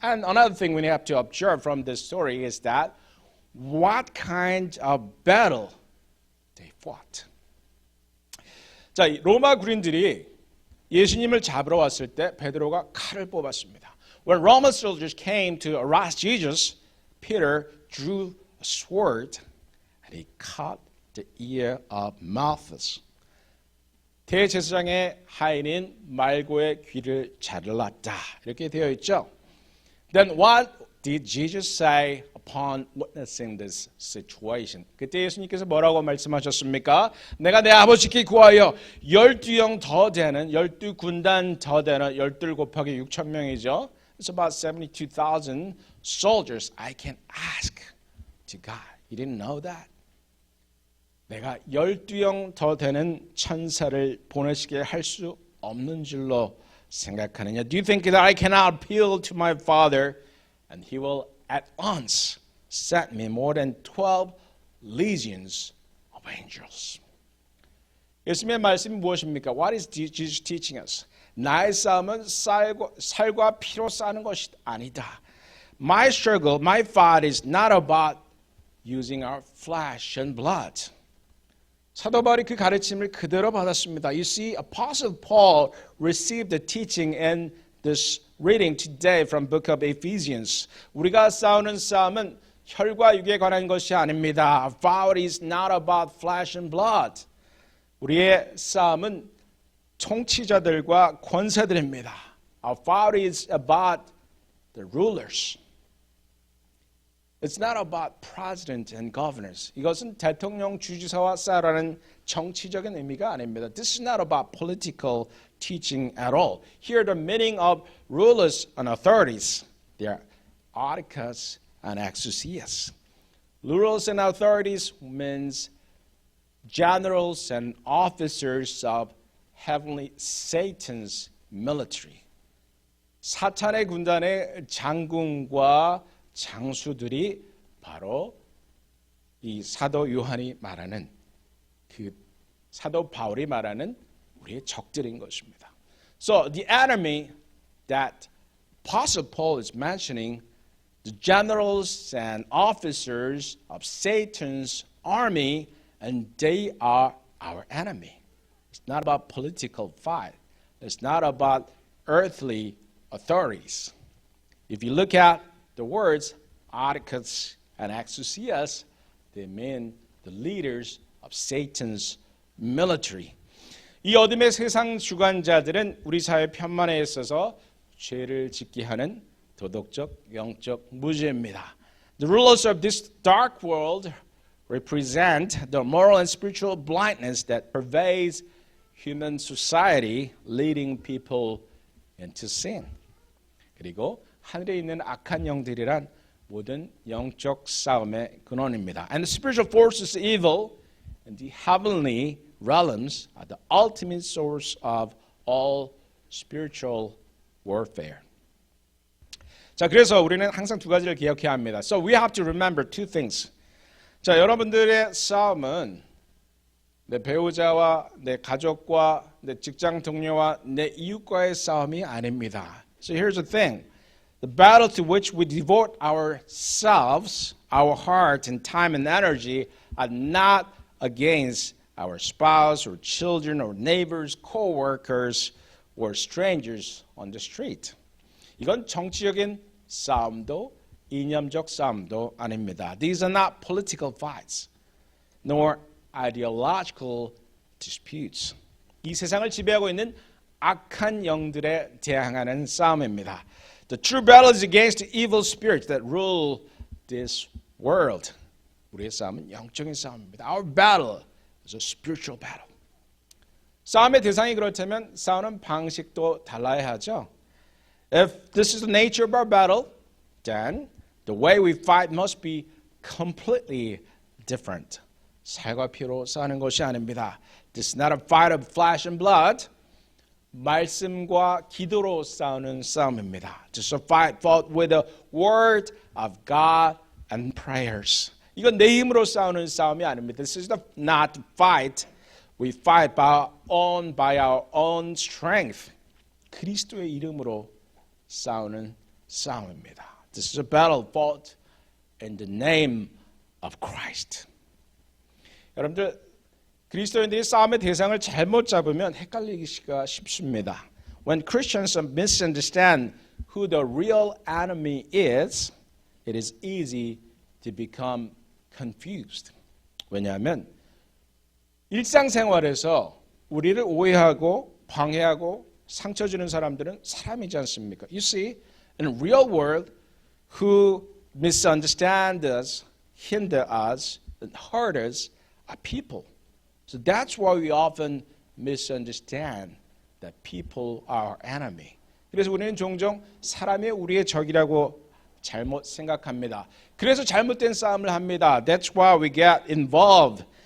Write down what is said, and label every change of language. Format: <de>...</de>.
<en>And another thing we have to observe from this story is that what kind of battle they fought.</en> <ko>자, 로마 군인들이 예수님을 잡으러 왔을 때 베드로가 칼을 뽑았습니다.</ko> <en>When Roman soldiers came to arrest Jesus, Peter drew a sword and he cut the ear of Malchus.</en> <ko>대제사장의 하인인 말고의 귀를 잘랐다. 이렇게 되어 있죠.</ko> <en>Then what did Jesus say upon witnessing this situation?</en> <ko>그때 예수님께서 뭐라고 말씀하셨습니까? 내가 내 아버지께 구하여 12영 더 되는 12군단 더 되는 12 곱하기 6천 명이죠.</ko> <en>It's about 72,000 soldiers I can ask to God. You didn't know that?</en> <ko>내가 12영 더 되는 천사를 보내시게 할 수 없는 줄로 생각하느냐?</ko> <en>Do you think that I cannot appeal to my Father and He will at once send me more than 12 legions of angels?</en> <ko>예수님의 말씀이 무엇입니까?</ko> <en>What is Jesus teaching us?</en> <ko>나의 싸움은 살과 피로 싸는 것이 아니다.</ko> <en>My struggle, my fight is not about using our flesh and blood.</en> <ko>사도 바울이 그 가르침을 그대로 받았습니다.</ko> <en>You see, Apostle Paul received the teaching in this reading today from book of Ephesians.</en> <ko>우리가 싸우는 싸움은 혈과 육에 관한 것이 아닙니다.</ko> <en>Our fight is not about flesh and blood.</en> <ko>우리의 싸움은 통치자들과 권세들입니다.</ko> <en>Our fight is about the rulers. It's not about president and governors.</en> <ko>이것은 대통령, 주지사와 싸우라는 정치적인 의미가 아닙니다.</ko> <en>This is not about political teaching at all. Here the meaning of rulers and authorities. They are archas and exousias. Rulers and authorities means generals and officers of heavenly Satan's military.</en> <ko>사탄의 군단의 장군과 장수들이 바로 이 사도 요한이 말하는 그 사도 바울이 말하는 우리의 적들인 것입니다.</ko> <en>So the enemy that Apostle Paul is mentioning, the generals and officers of Satan's army, and they are our enemy. It's not about political fight. It's not about earthly authorities. If you look at the words archas and exousias, they mean the leaders of Satan's military.</en> <ko>이 어둠의 세상 주관자들은 우리 사회 편만에 있어서 죄를 짓게 하는 도덕적, 영적 무지입니다.</ko> <en>The rulers of this dark world represent the moral and spiritual blindness that pervades human society, leading people into sin.</en> <ko>그리고 하늘에 있는 악한 영들이란 모든 영적 싸움의 근원입니다.</ko> <en>And the spiritual forces evil and the heavenly realms are the ultimate source of all spiritual warfare.</en> <ko>자, 그래서 우리는 항상 두 가지를 기억해야 합니다.</ko> <en>So we have to remember two things.</en> <ko>자, 여러분들의 싸움은 내 배우자와 내 가족과 내 직장 동료와 내 이웃과의 싸움이 아닙니다.</ko> <en>So here's the thing. The battle to which we devote ourselves, our heart and time and energy are not against our spouse or children or neighbors, co-workers or strangers on the street.</en> <ko>이건 정치적인 싸움도 이념적 싸움도 아닙니다.</ko> <en>These are not political fights, nor ideological disputes.</en> <ko>이 세상을 지배하고 있는 악한 영들에 대항하는 싸움입니다.</ko> <en>The true battle is against the evil spirits that rule this world.</en> <ko>우리의 싸움은 영적인 싸움입니다.</ko> <en>Our battle is a spiritual battle.</en> <ko>싸움의 대상이 그렇다면 싸우는 방식도 달라야 하죠.</ko> <en>If this is the nature of our battle, then the way we fight must be completely different.</en> <ko>살과 피로 싸우는 것이 아닙니다.</ko> <en>This is not a fight of flesh and blood.</en> <ko>말씀과 기도로 싸우는 싸움입니다.</ko> <en>Just a fight fought with the word of God and prayers.</en> <ko>이건 내 힘으로 싸우는 싸움이 아닙니다.</ko> <en>This is not fight. We fight by our own strength.</en> <ko>그리스도의 이름으로 싸우는 싸움입니다.</ko> <en>This is a battle fought in the name of Christ.</en> <ko>여러분들 그리스도인들이 싸움의 대상을 잘못 잡으면 헷갈리기가 쉽습니다.</ko> <en>When Christians misunderstand who the real enemy is, it is easy to become confused.</en> <ko>왜냐하면 일상생활에서 우리를 오해하고 방해하고 상처 주는 사람들은 사람이지 않습니까?</ko> <en>You see, in real world, who misunderstand us, hinder us, and hurt us are people. So that's why we often misunderstand that people are our enemy.</en> <ko>그래서 우리는 종종 사람이 우리의 적이라고 잘못 생각합니다. 그래서 잘못된 싸움을 합니다.</ko> <en>That's why we get involved</en>